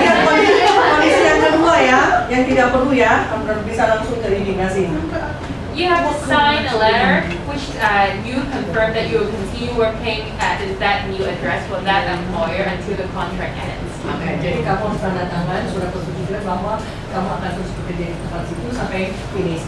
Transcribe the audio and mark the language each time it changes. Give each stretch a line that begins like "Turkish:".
Indonesian: Ini kondisi yang kedua ya, yang tidak perlu ya, bisa langsung ke imigrasi.
English: You have to sign a letter which you confirm that you will continue working at that new address for that employer until the contract ends.
Indonesian: Oke, jadi kamu harus tanda tangan surat persetujuan bahwa kamu akan terus bekerja di tempat situ sampai finish.